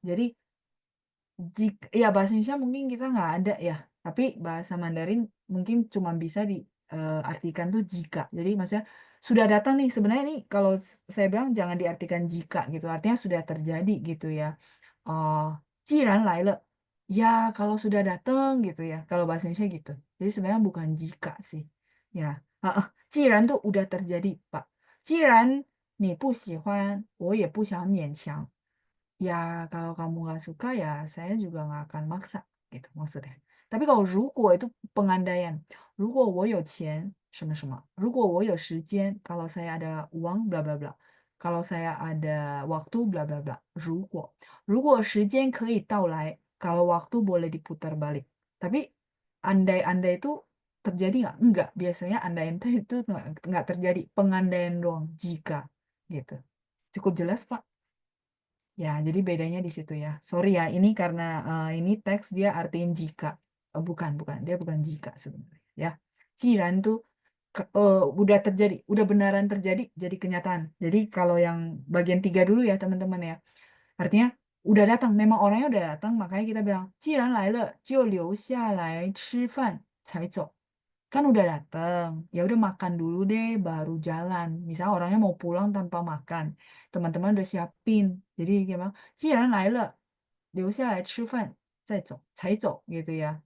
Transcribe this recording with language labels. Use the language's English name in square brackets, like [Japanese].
[Indonesian] Jadi jika ya bahasa Indonesia mungkin kita nggak ada ya, tapi bahasa Mandarin mungkin cuma bisa diartikan tuh jika. Jadi maksudnya sudah datang nih. Sebenarnya ini kalau saya bilang jangan diartikan jika gitu, artinya sudah terjadi gitu ya. Oh, [Chinese] 既然来了, [Indonesian] ya kalau sudah datang gitu ya. Kalau bahasa Indonesia gitu. Jadi sebenarnya bukan jika sih. Ya, 既然 tuh udah terjadi, Pak. [Chinese] 既然你不喜欢，我也不想勉强。 [Indonesian] Ya kalau kamu nggak suka ya saya juga nggak akan maksa gitu maksudnya. Tapi kalau 如果 itu pengandaian. [Chinese] 如果我有钱什么什么，如果我有时间, [Indonesian] kalau saya ada uang bla bla bla, kalau saya ada waktu bla bla bla. [Chinese] 如果时间可以到来, [Indonesian] kalau waktu boleh diputar balik. Tapi andai-andai itu terjadi nggak? Enggak. Biasanya andai itu nggak terjadi. Pengandaian doang jika gitu. Cukup jelas Pak? Ya, jadi bedanya di situ ya. Sorry ya, ini karena ini teks dia artiin jika. Bukan, dia bukan jika sebenarnya. Ya, jiran tuh udah terjadi, udah beneran terjadi, jadi kenyataan. Jadi kalau yang bagian 3 dulu ya teman-teman ya. Artinya udah datang, memang orangnya udah datang, makanya kita bilang, [Chinese] 既然来了就留下来吃饭才走. [Indonesian] Kan udah datang, ya udah makan dulu deh baru jalan. Misal orangnya mau pulang tanpa makan, teman-teman udah siapin. Jadi gimana? [Chinese] 既然来了留下来吃饭再走才走 [Indonesian] gitu ya.